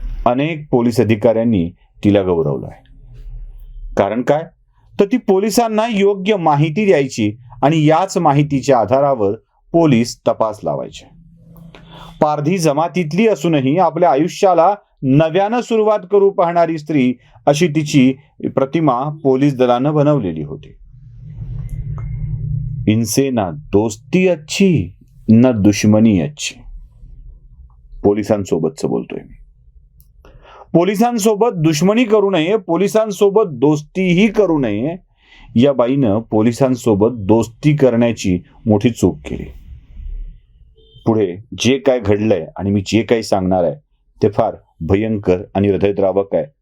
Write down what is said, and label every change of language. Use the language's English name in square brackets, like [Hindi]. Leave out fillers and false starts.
[Marathi] अनेक पोलीस अधिकाऱ्यांनी तिला गौरवलंय. कारण काय, तर ती पोलिसांना योग्य माहिती द्यायची आणि याच माहितीच्या आधारावर पोलीस तपास लावायचे. पारधी जमातीतली असूनही आपल्या आयुष्याला नव्यानं सुरुवात करू पाहणारी स्त्री अशी तिची प्रतिमा पोलीस दलानं बनवलेली होती. [Hindi] इनसे ना दोस्ती अच्छी ना दुश्मनी अच्छी. [Marathi] पोलिसांसोबतच बोलतोय मी. पोलिसांसोबत दुश्मनी करू नये, पोलिसांसोबत दोस्तीही करू नये. या बाईनं पोलिसांसोबत दोस्ती करण्याची मोठी चूक केली. पुढे जे काय घडलंय आणि मी जे काही सांगणार आहे ते फार भयंकर आणि हृदयद्रावक आहे.